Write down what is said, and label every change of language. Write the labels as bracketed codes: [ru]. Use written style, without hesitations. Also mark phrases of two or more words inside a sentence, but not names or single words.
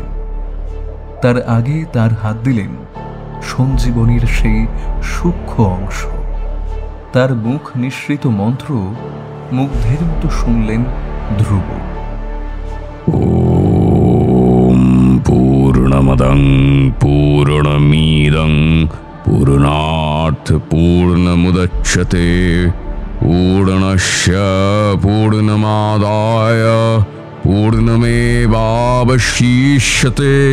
[bn] তার আগে তার হাত দিলেন সঞ্জীবনীর সেই সূক্ষ্ম অংশ। তার মুখ নিঃসৃত মন্ত্র মুগ্ধের মতো শুনলেন ধ্রুব। [sa] ওম পূর্ণমদং পূর্ণমিদং পূর্ণাৎ পূর্ণমুদচ্যতে পূর্ণস্য পূর্ণমাদায় পূর্ণমেবাবশিষ্যতে।